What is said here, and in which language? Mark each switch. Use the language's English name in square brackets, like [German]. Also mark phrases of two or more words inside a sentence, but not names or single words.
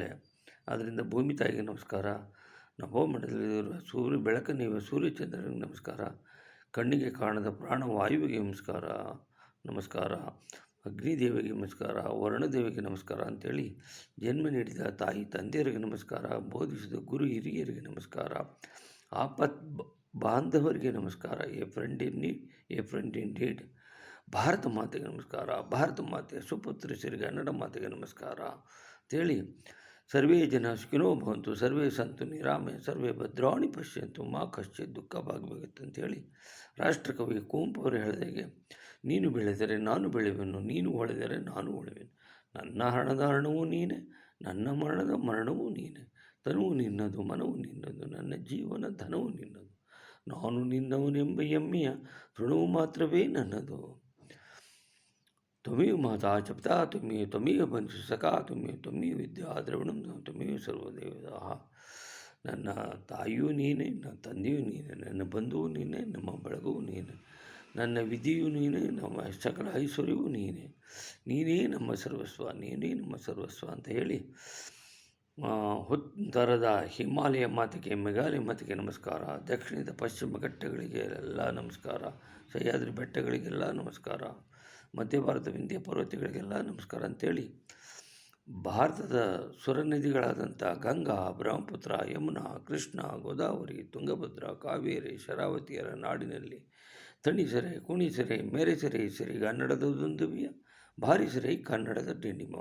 [Kannada] ಆದ್ದರಿಂದ ಭೂಮಿ ತಾಯಿಗೆ ನಮಸ್ಕಾರ, ನಭೋಮಂಡಲದಲ್ಲಿರುವ ಸೂರ್ಯ ಬೆಳಕನ್ನಿರುವ ಸೂರ್ಯಚಂದ್ರನಿಗೆ ನಮಸ್ಕಾರ, ಕಣ್ಣಿಗೆ ಕಾಣದ ಪ್ರಾಣವಾಯುವಿಗೆ ನಮಸ್ಕಾರ, ಅಗ್ನಿದೇವಿಗೆ ನಮಸ್ಕಾರ, ವರ್ಣದೇವಿಗೆ ನಮಸ್ಕಾರ ಅಂಥೇಳಿ ಜನ್ಮ ನೀಡಿದ ತಾಯಿ ತಂದೆಯರಿಗೆ ನಮಸ್ಕಾರ, ಬೋಧಿಸಿದ ಗುರು ಹಿರಿಯರಿಗೆ ನಮಸ್ಕಾರ, ಆಪತ್ ಬಾಂಧವರಿಗೆ ನಮಸ್ಕಾರ, [English] a friend in deed. [Kannada] ಭಾರತ ಮಾತೆಗೆ ನಮಸ್ಕಾರ, ಭಾರತ ಮಾತೆಯ ಸುಪುತ್ರಿಯರಿಗೆ ಕನ್ನಡ ಮಾತೆಗೆ ನಮಸ್ಕಾರ ಅಂತೇಳಿ [Sanskrit] ಸರ್ವೇ ಜನ ಸುಖಿನೋ ಭವಂತು, ಸರ್ವೇ ಸಂತು ನಿರಾಮೆ, ಸರ್ವೇ ಭದ್ರಾಣಿ ಪಶ್ಯಂತು, ಮಾ ಕಶ್ಚಿತ್ ದುಃಖ [Kannada] ಭಾಗಬೇಕತ್ತು ಅಂತೇಳಿ ರಾಷ್ಟ್ರಕವಿ ಕುವೆಂಪು ಅವರು ಹೇಳಿದಾಗೆ, ನೀನು ಬೆಳೆದರೆ ನಾನು ಬೆಳೆಯುವೆನು, ನೀನು ಹೊಳೆದರೆ ನಾನು ಹೊಳೆಯುವೆನು, ನನ್ನ ಹಣದ ಹರಣವೂ ನೀನೆ, ನನ್ನ ಮರಣದ ಮರಣವೂ ನೀನೆ, ತನುವು ನಿನ್ನದು ಮನವು ನಿನ್ನದು, ನನ್ನ ಜೀವನ ಧನವು ನಿನ್ನದು, ನಾನು ನಿನ್ನವನೆಂಬ ಹೆಮ್ಮೆಯ ಋಣವು ಮಾತ್ರವೇ ನನ್ನದು. [Sanskrit] ತ್ವಮೇವ ಮಾತಾ ಚ ಪಿತಾ ತ್ವಮೇವ ಬಂಧು ಸಖಾ ತ್ವಮೇವ ವಿದ್ಯಾ ದ್ರವಿಣಂ ತ್ವಮೇವ ಸರ್ವದೇವತಾ. [Kannada] ನನ್ನ ತಾಯಿಯೂ ನೀನೇ, ನನ್ನ ತಂದೆಯೂ ನೀನೆ, ನನ್ನ ಬಂಧುವು ನೀನೆ, ನಮ್ಮ ಬೆಳಗುವು ನೀನೆ, ನನ್ನ ವಿಧಿಯೂ ನೀನೆ, ನಮ್ಮ ಸಕಲ ಐಶ್ವರ್ಯವೂ ನೀನೇ ನಮ್ಮ ಸರ್ವಸ್ವ, ನೀನೇ ನಮ್ಮ ಸರ್ವಸ್ವ ಅಂತ ಹೇಳಿ ಉತ್ತರದ ಹಿಮಾಲಯ ಮಾತೆಗೆ, ಮೇಘಾಲಯ ಮಾತೆಗೆ ನಮಸ್ಕಾರ, ದಕ್ಷಿಣದ ಪಶ್ಚಿಮ ಘಟ್ಟಗಳಿಗೆ ಎಲ್ಲ ನಮಸ್ಕಾರ, ಸಹ್ಯಾದ್ರಿ ಬೆಟ್ಟಗಳಿಗೆಲ್ಲ ನಮಸ್ಕಾರ, ಮಧ್ಯ ಭಾರತ ವಿಂಧ್ಯ ಪರ್ವತಗಳಿಗೆಲ್ಲ ನಮಸ್ಕಾರ ಅಂಥೇಳಿ ಭಾರತದ ಸುರ ನದಿಗಳಾದಂಥ ಗಂಗಾ, ಬ್ರಹ್ಮಪುತ್ರ, ಯಮುನಾ, ಕೃಷ್ಣ, ಗೋದಾವರಿ, ತುಂಗಭದ್ರಾ, ಕಾವೇರಿ, ಶರಾವತಿಯರ ನಾಡಿನಲ್ಲಿ ತಣಿಸರೆ, ಕುಣಿಸರೆ, ಮೆರೆಸರೆ ಸರಿ ಕನ್ನಡದ ದುಂದುಬಿಯ, ಬಾರಿಸರೆ ಕನ್ನಡದ ಡಿಂಡಿಮ.